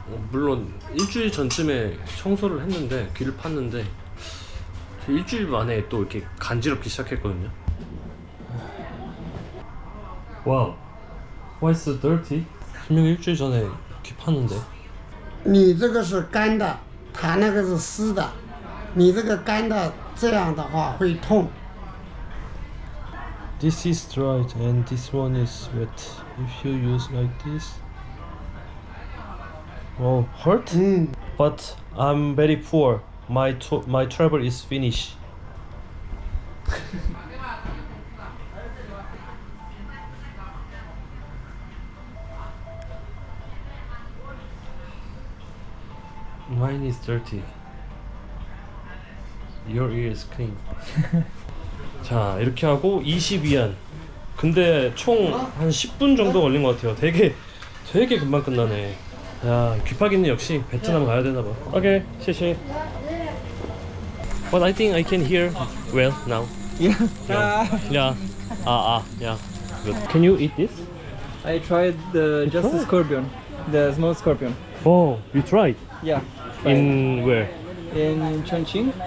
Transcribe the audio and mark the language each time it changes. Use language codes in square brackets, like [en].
[ko] 물론 일주일 전쯤에 청소를 했는데 귀를 팠는데 일주일 만에 또 이렇게 간지럽기 시작했거든요. [en] 와우. Why so dirty? [ko] 분명히 일주일 전에 귀 팠는데. [zh] 你这个是干的，它那个是湿的，你这个干的这样的话会痛。 [en] This is dried and this one is wet. If you use like this. Oh, hurt? But I'm very poor. My travel is finished. Mine is dirty. Your ear is clean. [ko] 자, 이렇게 하고 22안. 근데 총 한 10분 정도 걸린 것 같아요. 되게 금방 끝나네. 야, 귀파기는 역시 베트남 가야 되나 봐. [en] 오케이,谢谢. But I think I can hear well now. Yeah. Yeah. Yeah. Good. Can you eat this? I tried just the tried? scorpion, the small scorpion. Oh, you tried? Yeah. In where? In Chongqing,